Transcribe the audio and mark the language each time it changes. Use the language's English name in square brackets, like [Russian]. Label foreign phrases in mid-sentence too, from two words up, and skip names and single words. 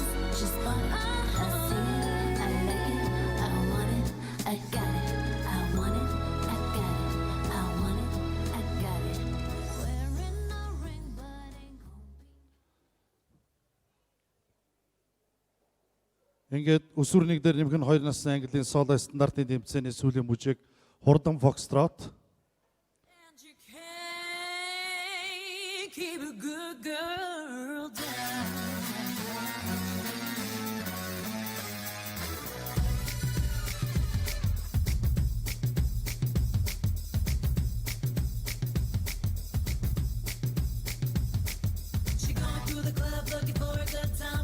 [English] Just bought it. I see it. I like it. I want it. I got it. I want it. I got it. I want it. I got it. Wearing a ring, but ain't gonna be. [Mongolian] Ингээд өсвөрнийг дээр нэмэх нь 2 насны английн соло стандартын тэмцээний сүүлийн бүжиг Хурдан Foxtrot. [English] And you can't keep a good girl down. She going through the club looking for a good time.